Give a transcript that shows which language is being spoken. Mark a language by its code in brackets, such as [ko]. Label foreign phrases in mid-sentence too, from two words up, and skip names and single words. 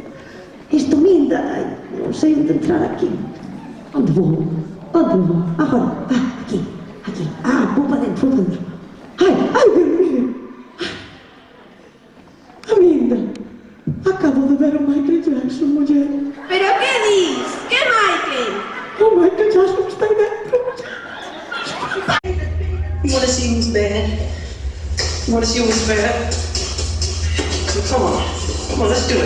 [gl] Isto minda. Ay, non sei onde entrar aquí. Onde vou? Onde vou? Agora. Aquí. Aquí. Vou para dentro, vou para dentro. Ai, [es] Dios mío. [gl] Aminda. Acabo de ver o Michael Jackson, muller. ¿Pero qué dis? ¿Qué Michael? O Michael Jackson está aí dentro, muller. [en] You want to see who's bad? You want to see who's bad? Come on, let's do it.